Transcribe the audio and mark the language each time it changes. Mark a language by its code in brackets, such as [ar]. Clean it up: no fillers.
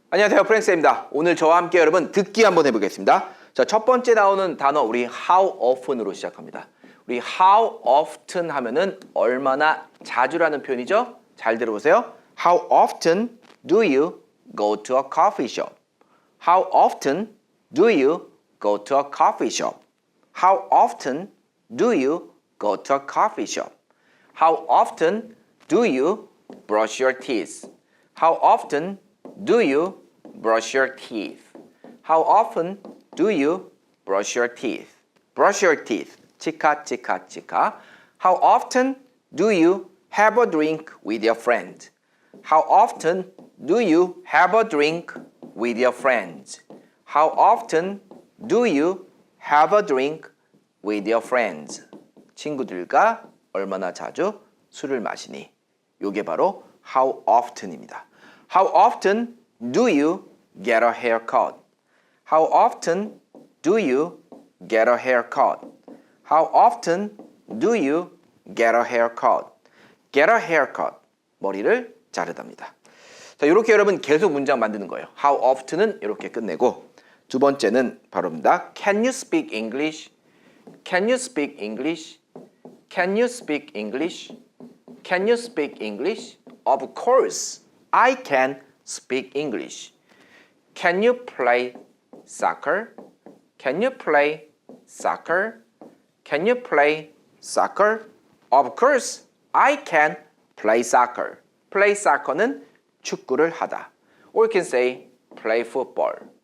[ko] 안녕하세요, 프랭스입니다. 오늘 저와 함께 여러분 듣기 한번 해보겠습니다. 자, 첫 번째 나오는 단어 우리 [en] how often [ko] 으로 시작합니다. 우리 [en] how often [ko] 하면은 얼마나 자주라는 표현이죠? 잘 들어보세요. [en] How often do you go to a coffee shop? How often do you go to a coffee shop? How often do you go to a coffee shop? How often do you brush your teeth? How often do you brush your teeth? How often do you brush your teeth? Brush your teeth. 치카, 치카, 치카. How often do you have a drink with your friend? How often do you have a drink with your friends? How often do you have a drink with your friends? [ko] 친구들과 얼마나 자주 술을 마시니? 요게 바로 [en] how often [ko] 입니다. [en] How often do you get a haircut? How often do you get a haircut? How often do you get a haircut? Get a haircut. [ko] 머리를 자르답니다. 자, 이렇게 여러분 계속 문장 만드는 거예요. [en] How often [ko] 은 이렇게 끝내고 두 번째는 바로입니다. [en] Can you speak English? Can you speak English? Can you speak English? Can you speak English? Of course, I can speak English. Can you play soccer? Can you play soccer? Can you play soccer? Of course, I can play soccer. Play soccer [ko] 는 축구를 하다. [en] Or you can say play football.